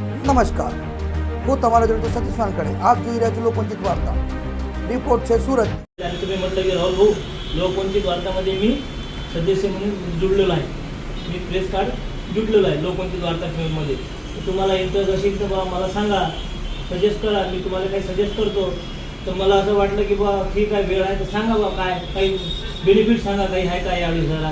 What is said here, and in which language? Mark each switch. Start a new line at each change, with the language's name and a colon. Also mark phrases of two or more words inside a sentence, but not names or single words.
Gujarati: नमस्कार, હું તમારા જોડે સતીશ વાનકડે. આપ જોઈ રહ્યા છો लोकवंचित वार्ता. रिपोर्ट છે સુરત.
Marathi: आणि तुम्ही म्हटलं की राहुल भाऊ लोकवंचित वार्तामध्ये मी सदस्य म्हणून जुळलेलो आहे, मी प्रेस कार्ड जुटलेलो आहे लोकवंचित वार्ता फिल्ममध्ये. तुम्हाला इंटरेस्ट असेल तर बा मला सांगा, सजेस्ट करा, मी तुम्हाला काही सजेस्ट करतो. तर मला असं वाटलं की बा ठीक आहे, वेळ आहे तर सांगा बा काय काही बेनिफिट सांगा, काही आहे काय 2,500.